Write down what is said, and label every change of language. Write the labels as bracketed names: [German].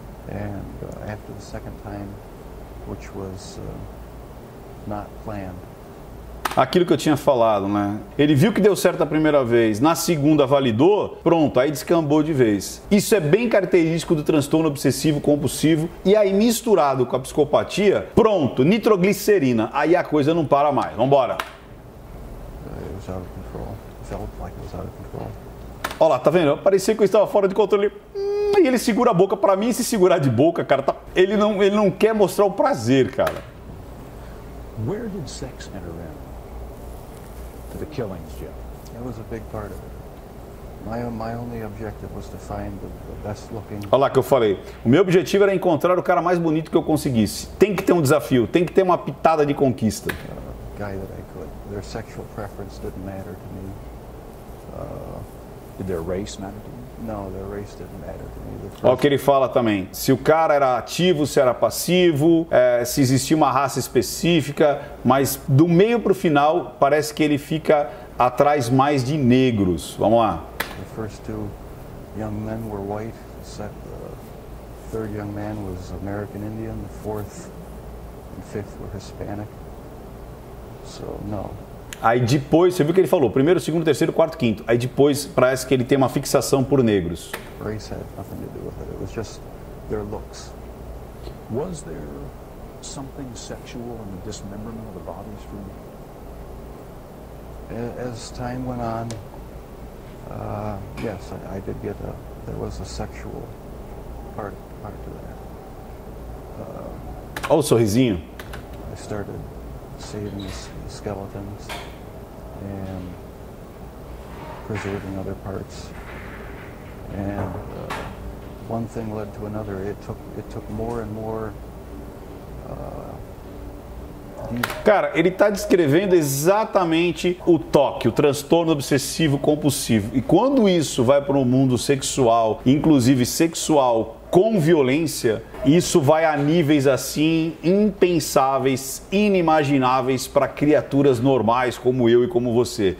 [English] And after the second time, which was not planned. [Portuguese] Aquilo que eu tinha falado, né? Ele viu que deu certo a primeira vez, na segunda validou, pronto, aí descambou de vez. Isso é bem característico do transtorno obsessivo compulsivo, e aí misturado com a psicopatia, pronto, nitroglicerina, aí a coisa não para mais. Vambora. [English] It was out of control. Felt like it was out of control. [Portuguese] Olha lá, tá vendo? Parecia que eu estava fora de controle. E ele segura a boca. Pra mim, se segurar de boca, cara, tá... ele não quer mostrar o prazer, cara. [English] Where did sex enter in to the killings, Jeff? It was a big part of it. My only objective was to find the best looking. [Portuguese] Olha lá que eu falei. O meu objetivo era encontrar o cara mais bonito que eu conseguisse. Tem que ter um desafio, tem que ter uma pitada de conquista. [English] Guy that I could. Their sexual preference didn't matter to me. Did their race matter to you? No, their race didn't matter to me. [Portuguese] Olha o que ele fala também. Se o cara era ativo, se era passivo, se existia uma raça específica, mas do meio para o final parece que ele fica atrás mais de negros. Vamos lá. [English] The first two young men were white. The third young man was American Indian. The fourth and fifth were Hispanic. So no. [Portuguese] Aí depois, você viu o que ele falou? Primeiro, segundo, terceiro, quarto, quinto. Aí depois parece que ele tem uma fixação por negros. [English] Race had nothing to do with it. It was just their looks. Was there something sexual in the dismemberment of the bodies for you? As time went on, yes, I did get there was a sexual part to that. [Portuguese] Olha o sorrisinho. [English] I started saving the skeletons and preserving other parts, and one thing led to another. It took more and more. [Portuguese] Cara, ele está descrevendo exatamente o TOC, o transtorno obsessivo compulsivo. E quando isso vai para o mundo sexual, inclusive sexual com violência, isso vai a níveis assim impensáveis, inimagináveis para criaturas normais como eu e como você.